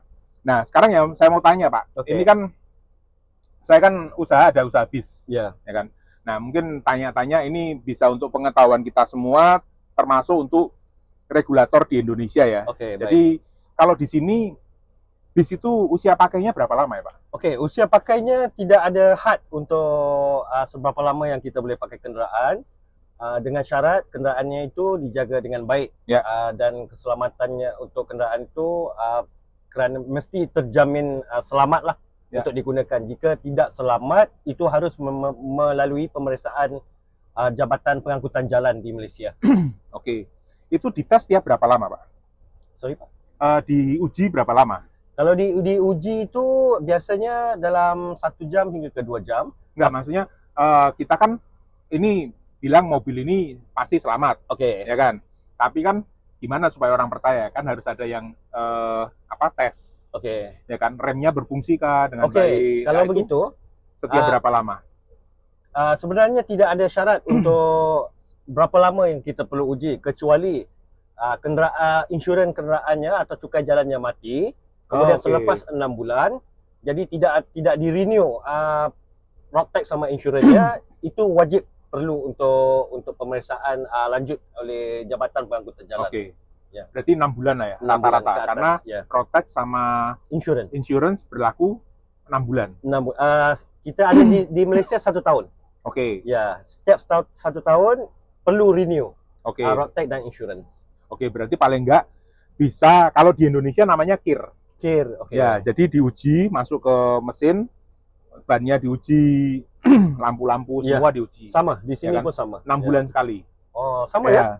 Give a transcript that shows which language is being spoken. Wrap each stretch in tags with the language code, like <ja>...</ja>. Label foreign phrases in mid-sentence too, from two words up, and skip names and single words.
<id>Nah, sekarang ya saya mau tanya, Pak. Ini kan saya kan ada usaha bis. Ya kan? Nah, mungkin tanya-tanya ini bisa untuk pengetahuan kita semua, termasuk untuk regulator di Indonesia ya. Jadi kalau di sini bis itu usia pakainya berapa lama ya, Pak?</id> <ms>Usia pakainya tidak ada had untuk seberapa lama yang kita boleh pakai kenderaan. Dengan syarat kenderaannya itu dijaga dengan baik dan keselamatannya untuk kenderaan itu kerana mesti terjamin selamat lah untuk digunakan. Jika tidak selamat, itu harus melalui pemeriksaan Jabatan Pengangkutan Jalan di Malaysia.</ms> <id>Oke. Itu dites tiap berapa lama, Pak?</id> <ms>Sorry, Pak?</ms> <id>Diuji berapa lama?</id> <ms>Kalau diuji itu biasanya dalam 1 jam hingga ke 2 jam.</ms> <id>Enggak, maksudnya kita kan ini bilang mobil ini pasti selamat. Ya kan? Tapi kan gimana supaya orang percaya? Kan harus ada yang tes. Ya kan, remnya berfungsi kah dengan baik? Kalau begitu, setiap berapa lama?</id> <ms>Sebenarnya tidak ada syarat untuk berapa lama yang kita perlu uji, kecuali insurans kenderaannya atau cukai jalannya mati. Kemudian selepas 6 bulan, jadi tidak di-renew</ms> <en>road tax</en> <ms>sama insurans-nya, itu wajib perlu untuk pemeriksaan lanjut oleh Jabatan Pengangkutan Jalan.</ms> <id>Ya. Berarti 6 bulan lah ya rata-rata, karena</id> <en>road tax</en> <id>sama insurance berlaku 6 bulan.</id> <ms>Kita ada di Malaysia 1 tahun. Ya, setiap 1 tahun perlu renew</ms> <en>road tax</en> <ms>dan insurance.</ms> <id>Berarti paling enggak bisa, kalau di Indonesia namanya KIR. Ya, jadi diuji, masuk ke mesin, bannya diuji, lampu-lampu semua diuji.</id> <ms>Sama, di sini pun sama. 6 bulan sekali.</ms> <id>Oh, sama ya?</id>